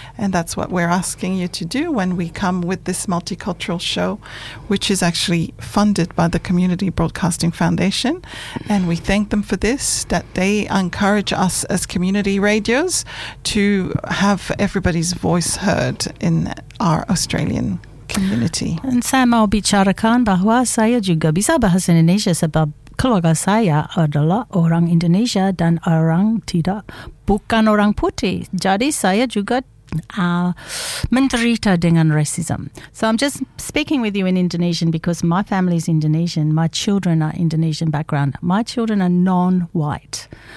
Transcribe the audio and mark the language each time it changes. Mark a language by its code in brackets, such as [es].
[en] And that's what we're asking you to do when we come with this multicultural show, which is actually funded by the Community Broadcasting Foundation. And we thank them for this, that they encourage us as community radios to have everybody's voice heard in our Australian community. [id] And Samal bicara kan bahwa saya juga bisa bahasa Indonesia sebab keluarga saya adalah orang Indonesia dan orang tidak, bukan orang putih. Jadi saya juga menderita dengan racism. [en] So I'm just speaking with you in Indonesian because my family is Indonesian. My children are Indonesian background. My children are non-white.